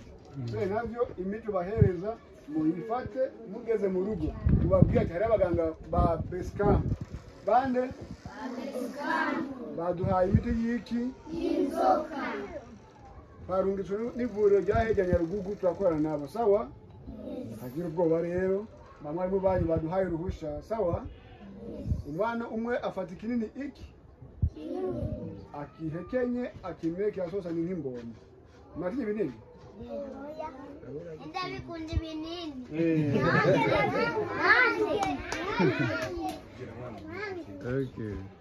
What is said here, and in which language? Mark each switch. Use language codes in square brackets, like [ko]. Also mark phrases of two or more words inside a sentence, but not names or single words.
[rn] Navyo imiti bahereza muyifate mugeze mu rugo tubabwira ati hari abaganga ba [en] base camp [rn] bande baduhaye imiti y'iki y'inzoka, barungitswe n'ivuriro rya Nyarugugu, turakorana nabo. Sawa? Hagira ubwoba rero, bamwe banyu baduhaye uruhusha. Sawa? Umwana umwe afata ikinini iki akihekenye akimeke asosa ni nk'imbombo. Mwatinye binini? Ndabikunda ibinini. Okay.